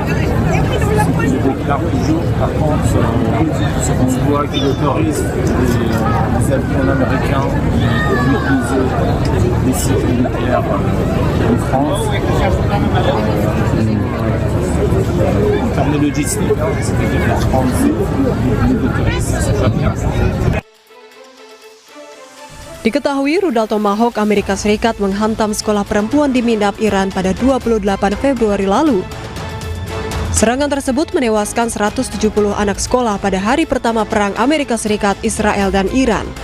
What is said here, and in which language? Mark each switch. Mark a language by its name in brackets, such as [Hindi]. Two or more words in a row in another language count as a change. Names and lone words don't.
[French] Ils déclarent toujours, par contre, on voit qu'ils autorisent les avions américains pour utiliser des sites militaires en France. En termes de logistique, c'est-à-dire la France les autorise, c'est pas bien. [Indonesian] Diketahui rudal Tomahawk Amerika Serikat menghantam sekolah perempuan di Minab, Iran pada 28 Februari lalu. Serangan tersebut menewaskan 170 anak sekolah pada hari pertama perang Amerika Serikat, Israel, dan Iran.